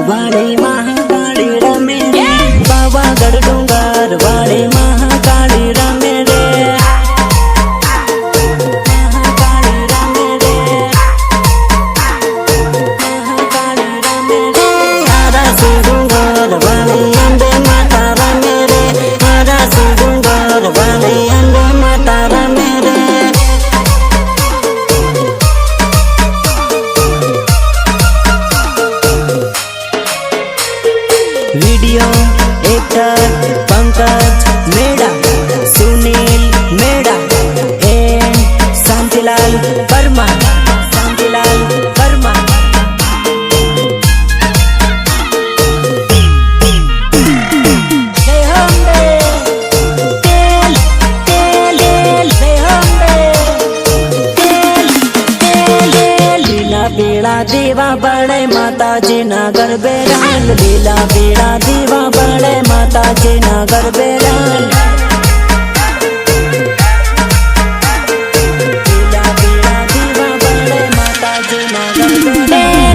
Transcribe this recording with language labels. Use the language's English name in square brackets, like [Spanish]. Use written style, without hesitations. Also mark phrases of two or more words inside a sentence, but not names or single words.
[Gujarati] વાળી મહાકાળી રમે રે, પાવાગઢ ડુંગર વાળી મહાકાળી રમે રે, મહાકાળી રમે રે, મહાકાળી રમે રે. આરાસુ ડુંગર વાળી અંબે માતા રમે રે, આરાસુ ડુંગર વાળી અંબે માતા રમે રે. [Hindi] वीडियो एक्टर पंकज मेड़ा, सुनील मेड़ा एंड शांतिलाल वर्मा, शांतिलाल वर्मा. जय अम्बे, तेल तेल तेल, जय अम्बे, तेल तेल तेल. [Gujarati] લીલા પીળા દીવા બળે માતાજીના ગરબે રાલ, લીલા પીળા દીવા બળે માતાજીના ગરબે રાલ. લીલા પીળા દીવા બળે માતાજીના ગરબે રાલ.